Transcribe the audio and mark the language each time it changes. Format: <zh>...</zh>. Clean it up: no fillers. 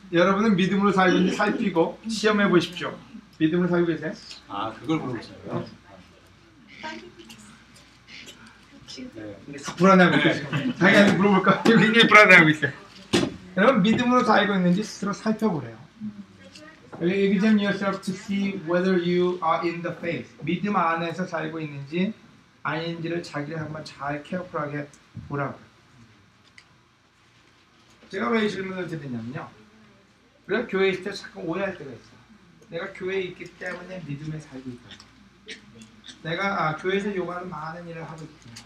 <ko>여러분은 믿음으로 살고 있는지 살피고 시험해 보십시오. 믿음으로 살고 계세요? 아, 그걸 물어보시는 거예요? 네. 근데 불안해하고 있어요. 자기한테 물어볼까? 굉장히 불안해하고 있어요. 여러분 믿음으로 살고 있는지 스스로 살펴보래요.</ko> <en>Examine yourself to see whether you are in the faith.</en> <ko>믿음 안에서 살고 있는지 아닌지를 자기를 한번 잘 케어풀하게 보라고요. 제가 왜 이 질문을 드리냐면요. 우리가 교회에 있을 때 자꾸 오해할 때가 있어요. 내가 교회에 있기 때문에 믿음에 살고 있다. 내가 교회에서 요구하는 많은 일을 하고 있다.</ko>